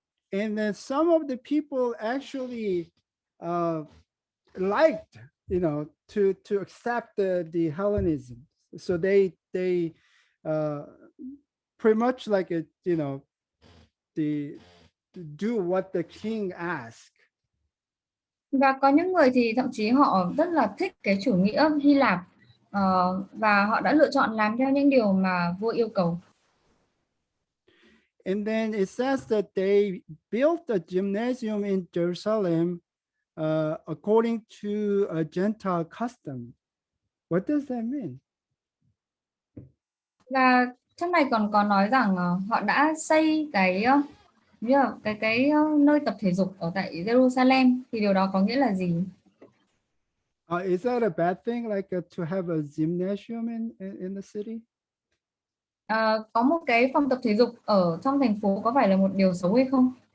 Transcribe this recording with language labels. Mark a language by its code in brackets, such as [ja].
[en] And then some of the people actually liked, you know, to accept the Hellenism. So they pretty much like it, you know, do what the king asked. [vi] Và có những người thì thậm chí họ rất là thích cái chủ nghĩa Hy Lạp, và họ đã lựa chọn làm theo những điều mà vua yêu cầu. [en] And then it says that they built a gymnasium in Jerusalem according to a Gentile custom. What does that mean? [vi] Và trong này còn có nói rằng họ đã xây cái như là nơi tập thể dục ở tại Jerusalem, thì điều đó có nghĩa là gì? [en] Is that a bad thing, like to have a gymnasium in the city? [vi] Có một cái phòng tập thể dục ở trong thành phố có phải là một điều xấu hay không?